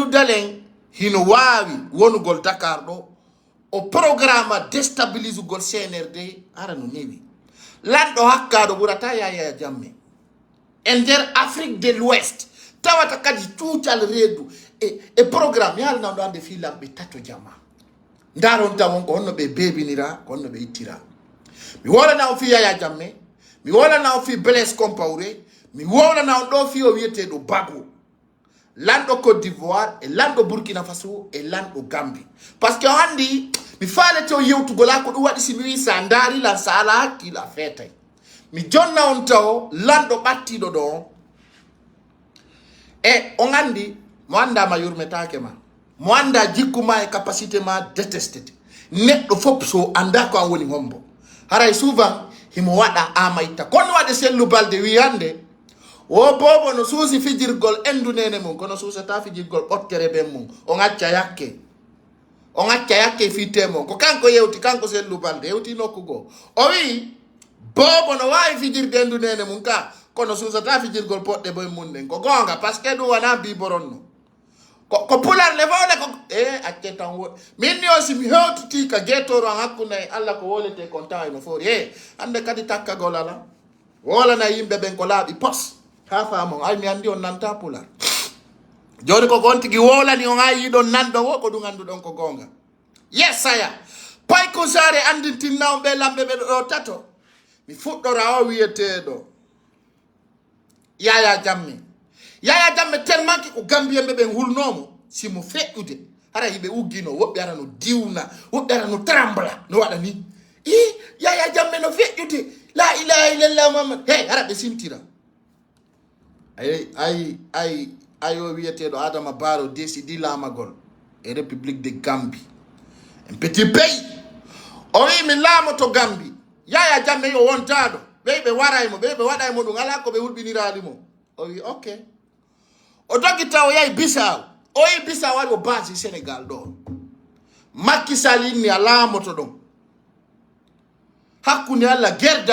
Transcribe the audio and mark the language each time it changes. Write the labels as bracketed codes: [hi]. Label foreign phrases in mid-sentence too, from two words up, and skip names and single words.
[ff] Dalein hino wawi wonugol Dakar do o [fr] programme déstabilise [ff] gol CNRD ara no newi lando hakkado burata Yaya Jammeh ender Afrique de l'Ouest tawata kadi tuutal redu e programme yal na ande fi lambe tato jama ndaron tawon ko honno be bebinira ko honno be ittira mi wala na fi Yaya Jammeh mi wala na fi Blaise Compaoré mi wala na do fi o wiete do Bago lando Côte d'Ivoire et lando Burkina Faso et lando Gambie [fr] parce que [ff] andi mi faale to yewtu gola ko do wadi si mi sandari la sala ki la fete mi jonna on taw lando battido do e on andi mo anda ma yurmetake ma mo anda jikuma e capacité ma détesté neddo fop so anda ko woni hombo haray souvent himo wada amaita kono wade sellu balde wiyande o bobo no suusi fijirgol endu nene mum kono suusata fijirgol ɓottere ben mum o ngacca yakke fitemo ko kanko yewti kanko sellu balde yewti nokkugo o wi bobo no wawi fijirde endu nene mum ka kono suusata fijirgol poɗɗe boye mum nden ko gonga [fr] par ce que [ff] ɗum wona biboronno ko pular le fawde ko acce tan wo min ni aussi mi hewtiti ka guettoro an hakkunde Allah ko wolete kon tawa no fori hande kadi takkagol ala wolana yimɓe ɓen ko laaɓi pos ha faamon ay mi andi on nanta pular joni ko gon tigi wolani on ha yiɗon nanɗo wo ko ɗum anduɗon ko gonga yesaya pay ko sare andintinnawo ɓe lamɓe ɓe ɗo tato mi fuɗɗora o wiyeteɗo Yaya Jammeh tellement ki ko Gambien ɓe hulnomo simo feƴƴude hara yiɓe uggino woɓɓe ara no diwna woɓɓe ara no trembla no waɗa ni Yaya Jammeh no feƴƴude [ar] لا إله إلا الله [ff] Muhammad hara ɓe simtira ay o wiyeteɗo Adama Barrow décidi laamagol e République de Gambie [fr] un petit pays [ff] o wi mi laamoto Gambie Yaya Jammeh yo wontaɗo ɓe waraymo ɓe waɗaymo ɗum ala ko ɓe hulɓiniralimo o wi ok o dogita o yahi Bissau o yi Bissau waɗi o basi Sénégal ɗo Macky Sall inni a laamoto ɗon hakkunde Allah gerda